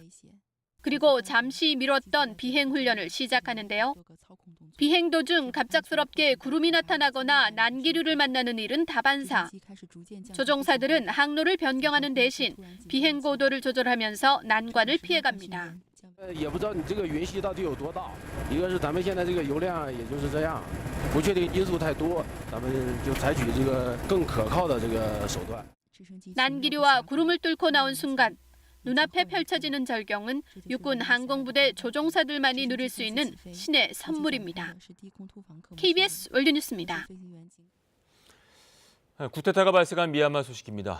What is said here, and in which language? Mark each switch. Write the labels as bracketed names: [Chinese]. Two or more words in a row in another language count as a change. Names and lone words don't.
[Korean] 그리고 잠시 미뤘던 비행 훈련을 시작하는데요. 비행 도중 갑작스럽게 구름이 나타나거나 난기류를 만나는 일은 다반사. 조종사들은 항로를 변경하는 대신 비행 고도를 조절하면서 난관을 피해갑니다. [Chinese] 也不知道你这个云隙到底有多大，一个是咱们现在这个油量也就是这样，不确定因素太多，咱们就采取这个更可靠的这个手段。 [Korean] 난기류와 구름을 뚫고 나온 순간 눈앞에 펼쳐지는 절경은 육군 항공부대 조종사들만이 누릴 수 있는 신의 선물입니다. KBS 월드뉴스입니다. 쿠데타가 발생한 미얀마 소식입니다.